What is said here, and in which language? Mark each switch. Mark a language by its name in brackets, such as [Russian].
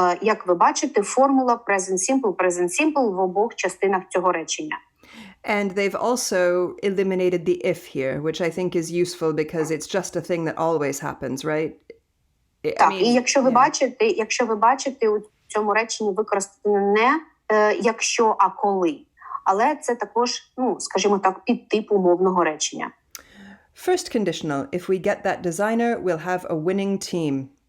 [Ukrainian] Як ви бачите, формула present simple в обох частинах цього речення. [English] And they've also eliminated the if here, which I think is useful because it's just a thing that always happens, right? [Ukrainian] Так, і якщо ви бачите, у цьому реченні використано не якщо, а коли. Але це також, скажімо так, підтип умовного речення. [English] First conditional. If we get that designer, we'll have a winning team.